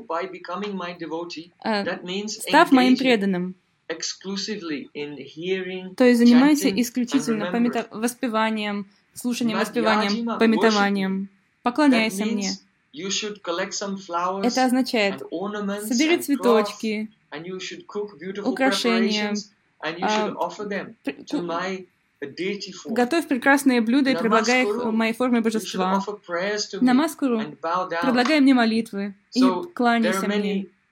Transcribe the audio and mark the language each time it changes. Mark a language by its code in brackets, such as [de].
[en] By becoming my devotee, that means [ru] став моим преданным. [en] Exclusively in hearing, [ru] то есть занимайся исключительно воспеванием, слушанием, воспеванием, памятованием. Поклоняйся мне. [en] You should collect some flowers, [ru] это означает, собери цветочки, [en] and you should cook beautiful [ru] украшения, [en] and you should offer them to my... [ru] готовь прекрасные блюда и предлагай их моей форме божества. Намаскуру, предлагай мне молитвы и кланяйся мне.